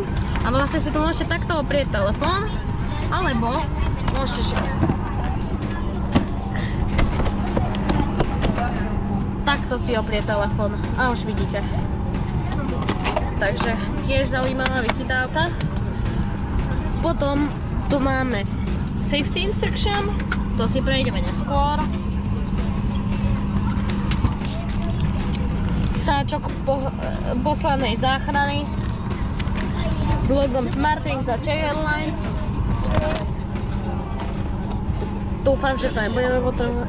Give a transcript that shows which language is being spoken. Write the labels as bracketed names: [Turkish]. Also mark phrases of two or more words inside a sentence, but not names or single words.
[Slovak] A vlastne si to môžete takto oprieť telefón, alebo môžete takto si oprieť telefón a už vidíte. Takže tiež zaujímavá vychytávka. Potom tu máme [English] safety instruction, [Slovak] to si prejdeme neskôr. Sáčok poslednej záchrany s logom Smartwings a Czech Airlines. Dúfam, že to nebudeme potrebovať.